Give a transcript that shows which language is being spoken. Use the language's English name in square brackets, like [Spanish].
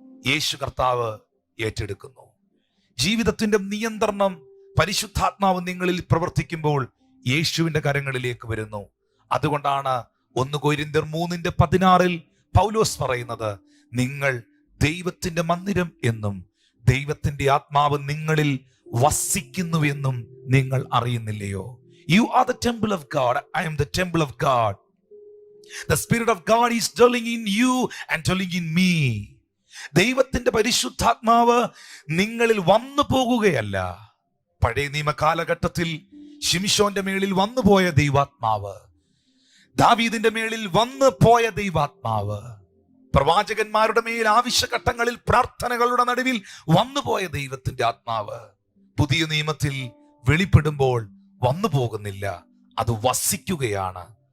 [Malayalam] യേശു കർത്താവ് ഏറ്റെടുക്കുന്നു. ജീവിതത്തിന്റെ നിയന്ത്രണം പരിശുദ്ധാത്മാവ് നിങ്ങളിൽ പ്രവർത്തിക്കുമ്പോൾ യേശുവിന്റെ കരങ്ങളിലേക്ക് വരുന്നു. അതുകൊണ്ടാണ് 1 കൊരിന്ത്യർ 3:16 പൗലോസ് പറയുന്നത്, നിങ്ങൾ ദൈവത്തിന്റെ മന്ദിരം എന്നും ദൈവത്തിന്റെ ആത്മാവ് നിങ്ങളിൽ വസിക്കുന്നുവെന്നും നിങ്ങൾ അറിയുന്നില്ലയോ? [English] You are the temple of God. I am the temple of God. The Spirit of God is dwelling in you and dwelling in me. [Malayalam] ദൈവത്തിന്റെ പരിശുദ്ധാത്മാവ് നിങ്ങളിൽ വന്നു പോകുകയല്ല. പഴയ നിയമ കാലഘട്ടത്തിൽ ശിംശോന്റെ മേളിൽ വന്നുപോയ ദൈവാത്മാവ്, ദാവീദിന്റെ മേളിൽ വന്നു പോയ ദൈവാത്മാവ്, പ്രവാചകന്മാരുടെ മേൽ ആവശ്യഘട്ടങ്ങളിൽ പ്രാർത്ഥനകളുടെ നടുവിൽ വന്നുപോയ ദൈവത്തിന്റെ ആത്മാവ് പുതിയ നിയമത്തിൽ വെളിപ്പെടുമ്പോൾ വന്നു പോകുന്നില്ല, അത് വസിക്കുകയാണ്.